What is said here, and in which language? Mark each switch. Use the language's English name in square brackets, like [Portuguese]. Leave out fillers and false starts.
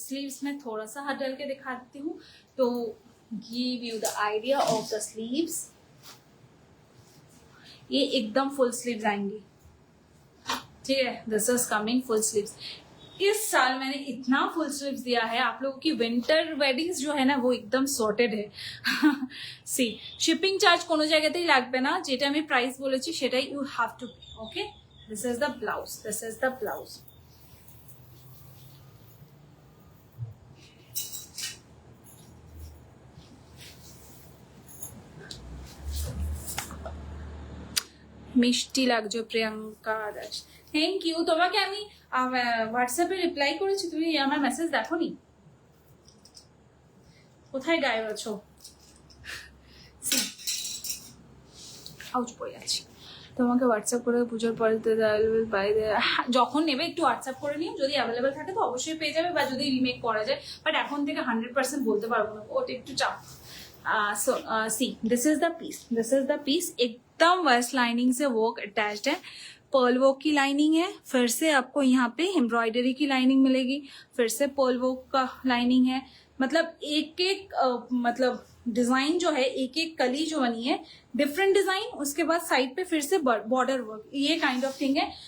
[Hindi] Sleeves में थोड़ा सा हाथ डाल के दिखा देती हूँ तो [English] Give you the idea of the sleeves. [Hindi] ये एकदम फुल स्लीव्स आएंगी, ठीक है। [English] This is coming full sleeves. [Hindi] इस साल मैंने इतना फुल स्लीव्स दिया है, आप लोगों की विंटर वेडिंग्स जो है ना वो एकदम सॉर्टेड है। [Bangla] सी शिपिंग चार्ज कोनो জায়গাতেই লাগবে না, যেটা আমি প্রাইস বলেছি সেটাই [English] You have to pay, okay. This is the blouse, this is the blouse. [Bangla] মিষ্টি লাগছে প্রিয়াঙ্কা দাস, [English] Thank you. [Bangla] তোমাকে আমি হোয়াটসঅ্যাপে রিপ্লাই করেছি, তুমি আমার মেসেজ দেখোনি? কোথায় গায়েব আছো? আউচ পড়ে যাচ্ছি। তোমাকে হোয়াটসঅ্যাপ করে পুজোর পরে বাইরে যখন নেবে একটু হোয়াটসঅ্যাপ করে নিও, যদি অ্যাভেলেবেল থাকে তো অবশ্যই পেয়ে যাবে, বা যদি রিমেক করা যায়, বাট এখন থেকে 100% বলতে পারবো না, ওটা একটু চাপ। [English] so see this is the piece [Hindi] एकदम वेस्ट लाइनिंग से वर्क अटैच्ड है, पर्ल वर्क की लाइनिंग है, फिर से आपको यहाँ पे एम्ब्रॉयडरी की लाइनिंग मिलेगी, फिर से पर्ल वर्क का लाइनिंग है, मतलब एक एक मतलब डिजाइन जो है, एक एक कली जो बनी है डिफरेंट डिजाइन, उसके बाद साइड पे फिर से बॉर्डर वर्क, ये काइंड ऑफ थिंग है।